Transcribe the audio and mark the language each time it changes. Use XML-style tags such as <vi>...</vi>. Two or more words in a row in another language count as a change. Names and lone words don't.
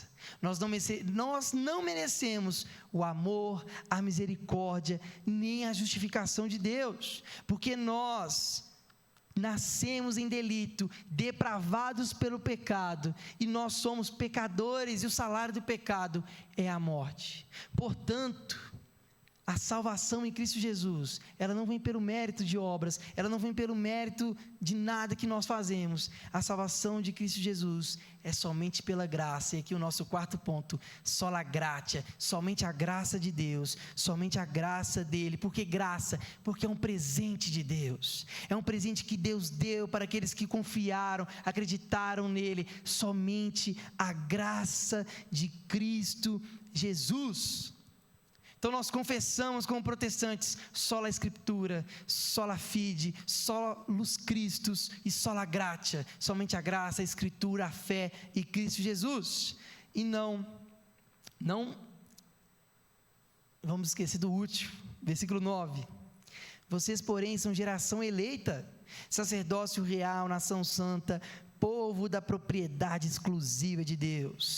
<pt>Nós não merecemos o amor, a misericórdia, nem a justificação de Deus, porque nós nascemos em delito, depravados pelo pecado, e nós somos pecadores, e o salário do pecado é a morte. Portanto, a salvação em Cristo Jesus, ela não vem pelo mérito de obras, ela não vem pelo mérito de nada que nós fazemos. A salvação de Cristo Jesus é somente pela graça. E aqui o nosso quarto ponto,</pt> <la>sola gratia,</la> <pt>somente a graça de Deus, somente a graça dele. Por que graça? Porque é um presente de Deus, é um presente que Deus deu para aqueles que confiaram, acreditaram nele. Somente a graça de Cristo Jesus. Então nós confessamos como protestantes,</pt> <la>sola Escritura, sola fide, sola luz Christus e sola gratia,</la> <pt>somente a graça, a Escritura, a fé e Cristo Jesus. E não vamos esquecer do último, versículo 9. Vocês, porém, são geração eleita, sacerdócio real, nação santa, povo da propriedade exclusiva de Deus.</pt>